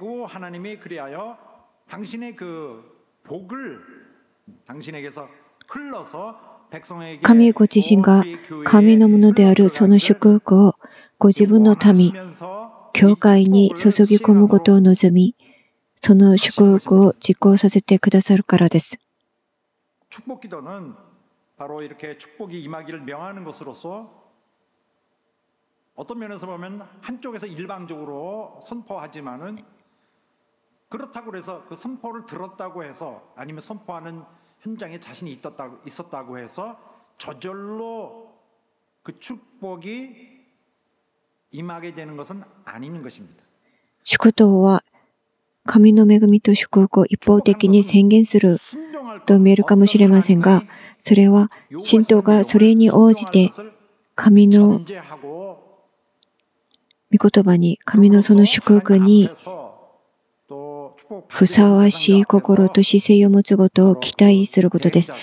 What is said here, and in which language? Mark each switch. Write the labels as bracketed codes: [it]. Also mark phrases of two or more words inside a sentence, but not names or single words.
[ja] 神ご自身が神のものであるその祝福をご自分の民、教会に注ぎ込むことを望み、その祝福を実行させてくださるからです。 [ko] 바로 이렇게 축복이 임하기를 명하는 것으로서 어떤 면에서 보면 한쪽에서 일방적으로 선포하지만은 그렇다고 해서 그 선포를 들었다고 해서 아니면 선포하는 현장에 자신이 있었다고 해서 저절로 그 축복이 임하게 되는 것은 아닌 것입니다. [ja] 祝祷は神の恵みと祝福を一方的に宣言すると見えるかもしれませんが、それは信徒がそれに応じて神の御言葉に、神のその祝福にふさわしい心と姿勢を持つことを期待することです。